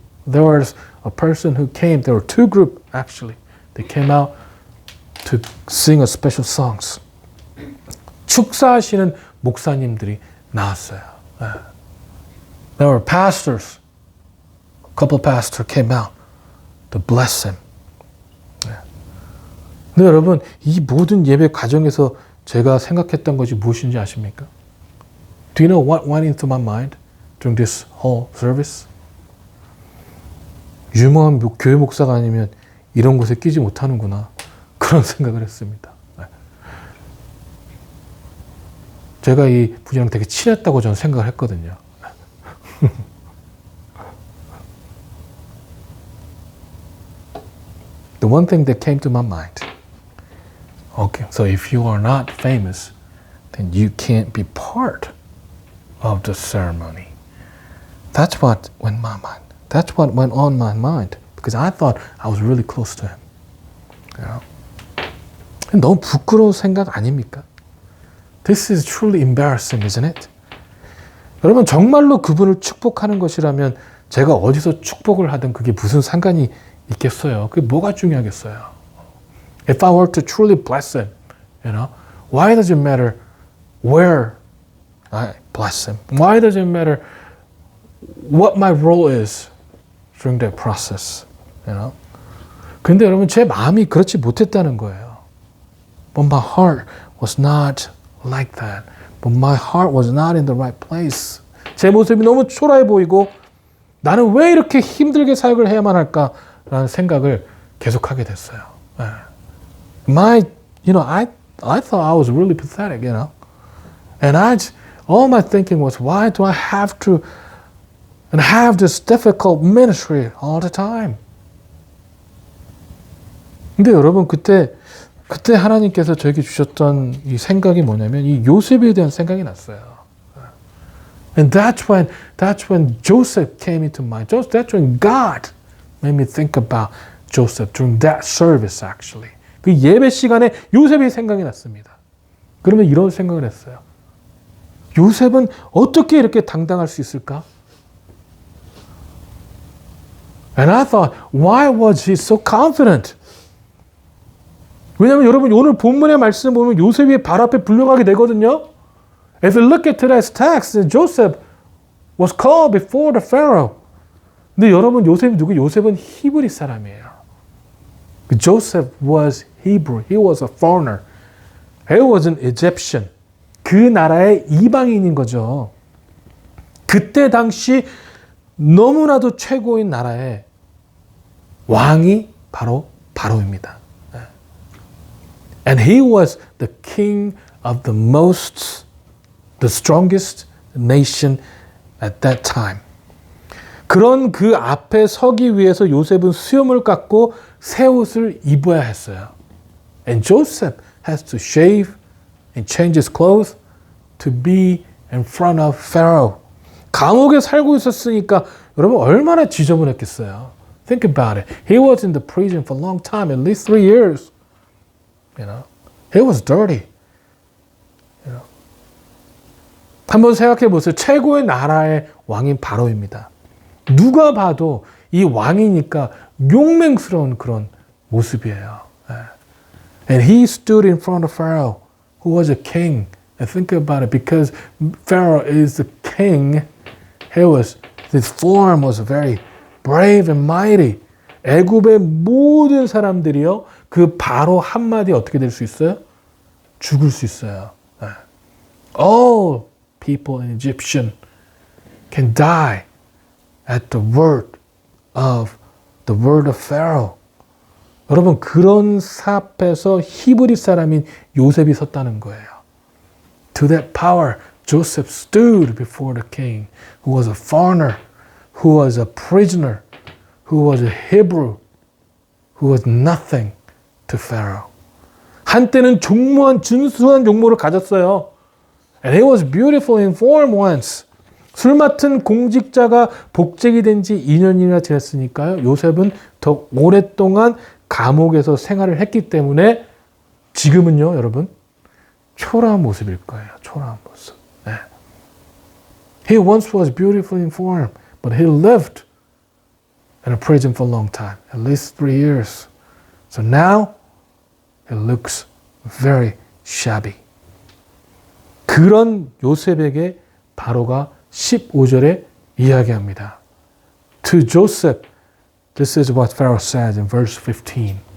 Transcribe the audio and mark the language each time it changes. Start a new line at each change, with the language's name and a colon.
English: There was a person who came. There were 2 groups actually. They came out to sing a special songs.
Korean: 축사하시는 목사님들이 나왔어요.
English: There were pastors. A couple of pastors came out to bless him.
Korean: 근데 여러분, 이 모든 예배 과정에서 제가 생각했던 것이 무엇인지 아십니까?
English: Do you know what went into my mind during this whole service?
Korean: 유명한 교회 목사가 아니면 이런 곳에 끼지 못하는구나. 그런 생각을 했습니다. 제가 이 분이랑 되게 친했다고 저는 생각을 했거든요.
English: The one thing that came to my mind. Okay, so if you are not famous, then you can't be part of the ceremony. That's what went in my mind. That's what went on my mind. Because I thought I was really close to him. You know?
Korean: 너무 부끄러운 생각 아닙니까?
English: This is truly embarrassing, isn't it?
Korean: 여러분, 정말로 그분을 축복하는 것이라면 제가 어디서 축복을 하든 그게 무슨 상관이 있겠어요? 그게 뭐가 중요하겠어요?
English: If I were to truly bless him, you know, why does it matter where I bless him? Why does it matter what my role is during that process? You know?
Korean: 근데 여러분, 제 마음이 그렇지 못했다는 거예요.
English: But my heart was not like that. But my heart was not in the right place.
Korean: 제 모습이 너무 초라해 보이고 나는 왜 이렇게 힘들게 사역을 해야만 할까라는 생각을 계속하게 됐어요. I
English: I thought I was really pathetic, you know. And all my thinking was, why do I have to and have this difficult ministry all the time?
Korean: 근데 여러분 그때 하나님께서 저에게 주셨던 이 생각이 뭐냐면 이 요셉에 대한 생각이 났어요.
English: And that's when Joseph came into mind. That's when God made me think about Joseph during that service actually.
Korean: 그 예배 시간에 요셉이 생각이 났습니다. 그러면 이런 생각을 했어요. 요셉은 어떻게 이렇게 당당할 수 있을까?
English: And I thought, why was he so confident?
Korean: 왜냐하면 여러분 오늘 본문의 말씀 보면 요셉이 발 앞에 불려가게 되거든요.
English: If you look at today's text, Joseph was called before the Pharaoh.
Korean: 근데 여러분 요셉이 누구? 요셉은 히브리 사람이에요.
English: Joseph was Hebrew. He was a foreigner. He was an Egyptian.
Korean: 그 나라의 이방인인 거죠. 그때 당시 너무나도 최고인 나라의 왕이 바로 바로입니다.
English: And he was the king of the strongest nation at that time.
Korean: 그런 그 앞에 서기 위해서 요셉은 수염을 깎고 새 옷을 입어야 했어요.
English: And Joseph has to shave and change his clothes to be in front of Pharaoh.
Korean: 감옥에 살고 있었으니까 여러분 얼마나 지저분했겠어요.
English: Think about it. He was in the prison for a long time, at least 3 years. You know, he was dirty. You know.
Korean: 한번 생각해 보세요. 최고의 나라의 왕인 바로입니다. 누가 봐도 이 왕이니까 용맹스러운 그런 모습이에요.
English: And he stood in front of Pharaoh, who was a king. And think about it, because Pharaoh is the king, his form was very brave and mighty.
Korean: 애굽의 모든 사람들이요, 그 바로 한마디 어떻게 될 수 있어요? 죽을 수 있어요.
English: All people in Egyptian can die at the word of Pharaoh.
Korean: 여러분 그런 삽에서 히브리 사람인 요셉이 섰다는 거예요.
English: To that power, Joseph stood before the king, who was a foreigner, who was a prisoner, who was a Hebrew, who was nothing to Pharaoh.
Korean: 한때는 준수한 용모를 가졌어요.
English: And he was beautiful in form once.
Korean: 술 맡은 공직자가 복직이 된 지 2년이나 지났으니까요. 요셉은 더 오랫동안 감옥에서 생활을 했기 때문에 지금은요, 여러분, 초라한 모습일 거예요. 초라한 모습. 네.
English: He once was beautiful in form, but he lived in a prison for a long time, at least 3 years. So now, he looks very shabby.
Korean: 그런 요셉에게 바로가 15절에 이야기합니다.
English: To Joseph, this is what Pharaoh says in verse 15.